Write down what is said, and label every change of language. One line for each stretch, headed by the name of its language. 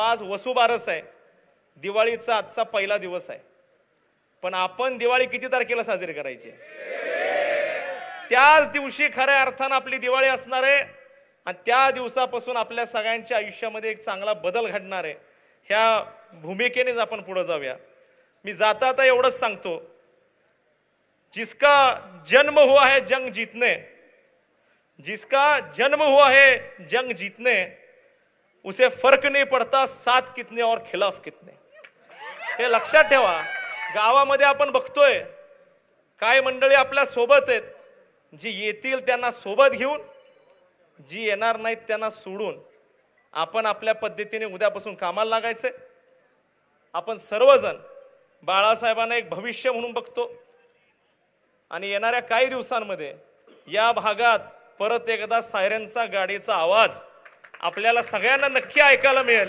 Marathi: आज वसुबारस आहे, दिवाळीचा आजचा पहिला दिवस आहे. पण आपण दिवाळी किती तारखेला साजरी करायची? त्याच दिवशी खऱ्या अर्थानं आपली दिवाळी असणार आहे आणि त्या दिवसापासून आपल्या सगळ्यांच्या आयुष्यामध्ये एक चांगला बदल घडणार आहे. ह्या भूमिकेनेच आपण पुढे जाऊया. मी जाता आता एवढंच सांगतो,
Hindi: जिसका जन्म हुआ है जंग जीतने, जिसका जन्म हुआ है जंग जीतने, उसे फर्क नहीं पड़ता साथ कितने और खिलाफ कितने.
Marathi: हे लक्षात ठेवा. गावामध्ये आपण बघतोय काय मंडळी आपल्या सोबत आहेत, जी येतील त्यांना सोबत घेऊन, जी येणार नाहीत त्यांना सोडून आपण आपल्या पद्धतीने उद्यापासून कामाला लागायचंय. आपण सर्वजण बाळासाहेबांना एक भविष्य म्हणून बघतो आणि येणाऱ्या काही दिवसांमध्ये या भागात परत एकदा सायरनचा गाडीचा आवाज आपल्याला सगळ्यांना नक्की ऐकायला मिळेल.